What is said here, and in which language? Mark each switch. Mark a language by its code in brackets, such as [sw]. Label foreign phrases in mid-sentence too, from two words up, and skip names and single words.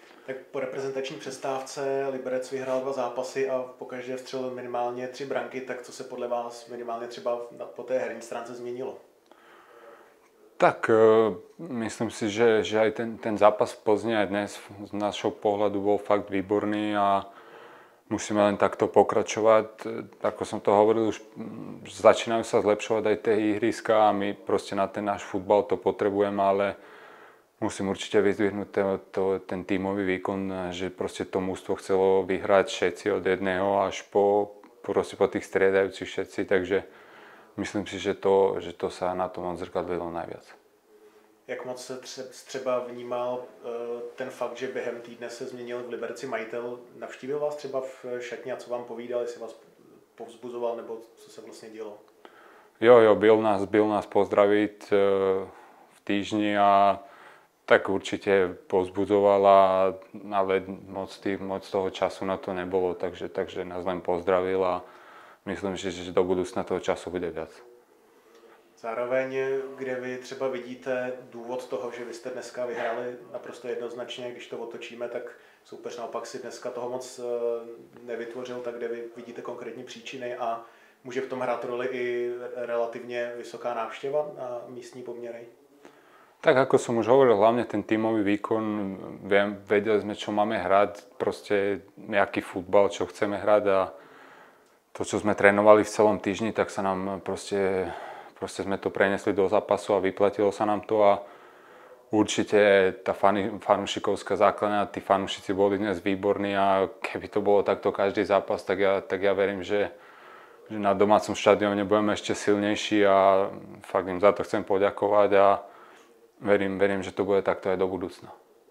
[cs] Tak po reprezentační přestávce Liberec vyhrál 2 zápasy a pokaždé vstřelil minimálně 3 branky, tak co se podle vás minimálně třeba po té herní stránce změnilo? [sk] Tak myslím si, že aj ten zápas v Plzni aj dnes z našho pohľadu bol fakt výborný a musíme len takto pokračovať. Ako som to hovoril, už začínajú sa zlepšovať aj tie ihriska a my proste na ten náš futbal to potrebujeme, ale musím určite vyzdvihnúť ten tímový výkon, že proste to mužstvo chcelo vyhrať všetci od jedného až po tých striedajúcich všetci, takže myslím si, že to sa na tom odzrkadlilo najviac. [cs] Jak moc se třeba vnímal ten fakt, že během týdne se změnil v Liberci majitel? Navštívil vás třeba v šatně a co vám povídal, jestli vás povzbuzoval nebo co se vlastně dělo? [sk] Jo, byl nás pozdraviť v týždni a tak určite povzbudzoval, ale moc toho času na to nebolo, takže nás len pozdravil a myslím, že do budúcna toho času bude viac. [cs] Zároveň, kde vy třeba vidíte důvod toho, že vy jste dneska vyhráli naprosto jednoznačně, když to otočíme, tak soupeř naopak si dneska toho moc nevytvořil, tak kde vy vidíte konkrétní příčiny a může v tom hrát roli i relativně vysoká návštěva na místní poměry? [sk] Tak ako som už hovoril, hlavne ten tímový výkon, vedeli sme, čo máme hrať, proste nejaký futbal, čo chceme hrať a to, čo sme trénovali v celom týždni, tak sa nám proste sme to prenesli do zápasu a vyplatilo sa nám to a určite tá fanúšikovská základňa, tí fanúšici boli dnes výborní a keby to bolo takto každý zápas, tak ja verím, že na domácom štadióne budeme ešte silnejší a fakt im za to chcem poďakovať a verím, že to bude takto aj do budúcna.